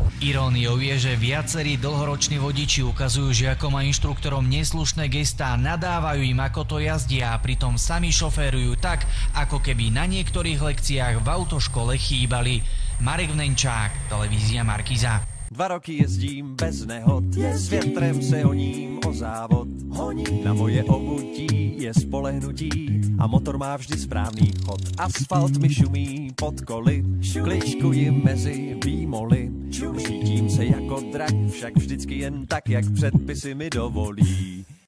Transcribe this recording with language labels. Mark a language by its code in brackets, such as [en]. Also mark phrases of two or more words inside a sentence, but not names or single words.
[sk] Iróniou je, že viacerí dlhoroční vodiči ukazujú žiakom a inštruktorom neslušné gestá, nadávajú im, ako to jazdia, a pritom sami šoférujú tak, ako keby na niektorých lekciách v autoškole chýbali. Marek Vnenčák, televízia Markíza. [cs] 2 roky jezdím bez nehod, s větrem se honím o závod. Na moje obutí je spolehnutí a motor má vždy správný chod. Asfalt mi šumí pod koly, kličkuji mezi výmoly. Řídím se jako drak, však vždycky jen tak, jak předpisy mi dovolí.